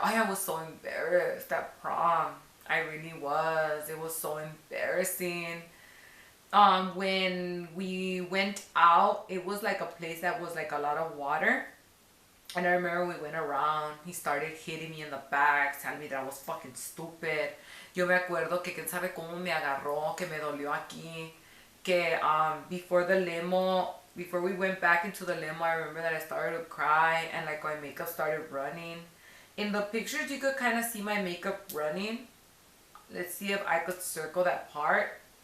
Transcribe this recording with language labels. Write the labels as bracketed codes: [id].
[en] I was so embarrassed at prom. I really was. It was so embarrassing. When we went out, it was like a place that was like a lot of water. And I remember we went around. He started hitting me in the back, telling me that I was fucking stupid. [es] Yo me acuerdo que quién sabe cómo me agarró, que me dolió aquí. [en] Que before we went back into the limo, I remember that I started to cry and like my makeup started running. In the pictures, you could kind of see my makeup running. Let's see if I could circle that part.